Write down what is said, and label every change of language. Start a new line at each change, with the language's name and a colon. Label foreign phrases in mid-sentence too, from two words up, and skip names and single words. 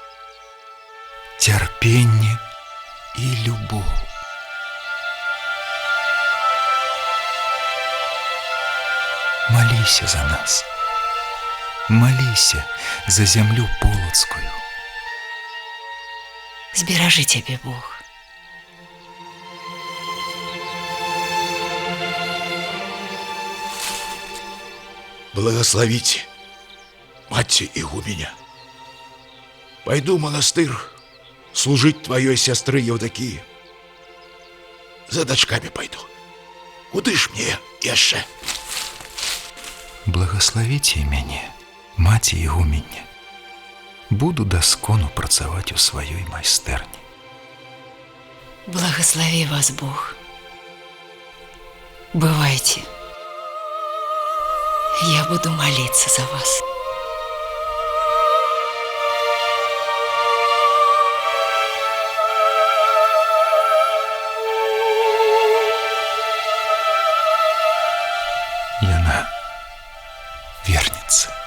Belarusian: Цярпенне і любоў. Маліся за нас. Маліся за зямлю полацкую. Зберажы цябе Бог.
Russian: Благословите, мать игуменя. Пойду в монастырь служить твоей сестры Евдокии. За дочками пойду.
Belarusian: Куды ж мне яшчэ? Благословите мяне, маці ігуменя. Буду даскону працаваць у сваёй майстэрні.
Russian: Благослови вас Бог. Бывайте. Я буду молиться за вас. Яна вернется.